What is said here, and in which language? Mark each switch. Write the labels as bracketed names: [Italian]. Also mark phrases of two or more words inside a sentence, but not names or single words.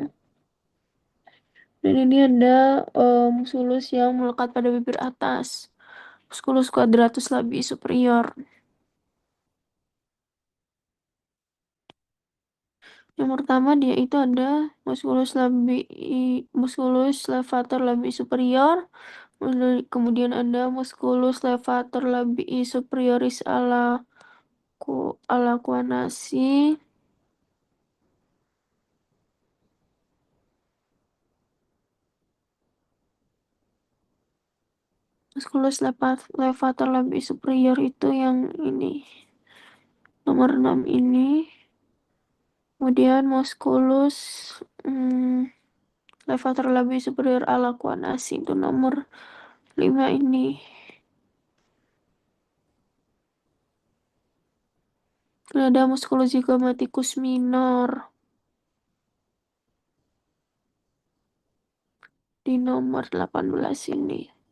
[Indonesian] Dan ini ada musculus yang melekat pada bibir atas, musculus quadratus labii superior. Yang pertama dia itu ada musculus levator labii superior, kemudian ada musculus levator labii superioris alaquanasi, musculus levator labii superior itu yang ini, nomor 6 ini. Kemudian musculus levator labii superior alaquanasi itu nomor 5 ini. Ada musculus zygomaticus minor di nomor 18 ini.